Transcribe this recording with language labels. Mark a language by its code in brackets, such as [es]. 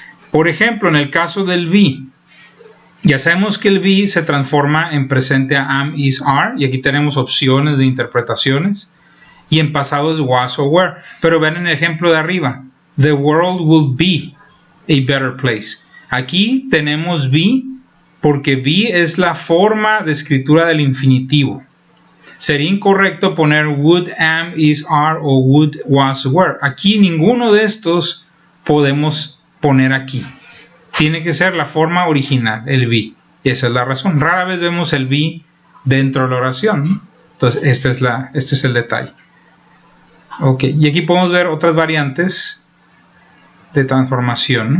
[es] Por ejemplo, en el caso del be, ya sabemos que el be se transforma en presente a am, is, are, y aquí tenemos opciones de interpretaciones, y en pasado es was o were. Pero vean en el ejemplo de arriba, [en] the world will be a better place. [es] Aquí tenemos be porque be es la forma de escritura del infinitivo. Sería incorrecto poner would, am, is, are o would, was, were. Aquí ninguno de estos podemos poner aquí. Tiene que ser la forma original, el be. Y esa es la razón. Rara vez vemos el be dentro de la oración, ¿no? Entonces, este es el detalle. Ok, y aquí podemos ver otras variantes de transformación, ¿no?